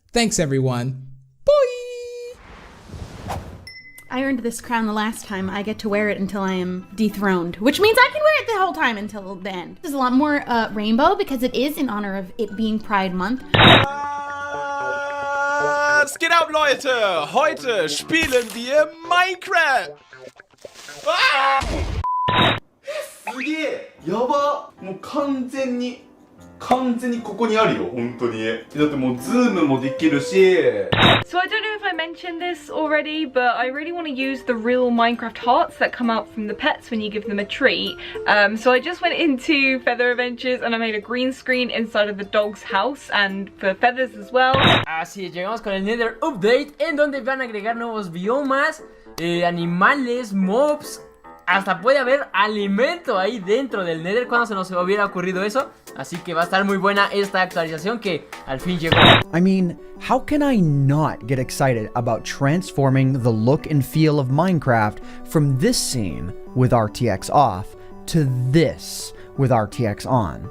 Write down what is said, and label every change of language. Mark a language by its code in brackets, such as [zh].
[en] Thanks everyone. Bye! I earned this crown the last time. I get to wear it until I am dethroned, which means I can wear it the whole time until the end. There's a lot more rainbow because it is in honor of it being Pride Month. [de] Was geht ab, Leute? Heute spielen wir Minecraft. [ja] すげえやばもう完全にここにあるよ本当にだってもうズームもできるし [en] So I don't know if I mentioned this already, but I really want to use the real Minecraft hearts that come out from the pets when you give them a treat. So I just went into Feather Adventures and I made a green screen inside of the dog's house and for feathers as well. [es] Así es, llegamos con el Nether Update en donde van a agregar nuevos biomas, animales, mobs. Hasta puede haber alimento ahí dentro del Nether. Cuando se nos hubiera ocurrido eso. Así que va a estar muy buena esta actualización que al fin llegó. [en] I mean, how can I not get excited about transforming the look and feel of Minecraft from this scene with RTX off to this with RTX on?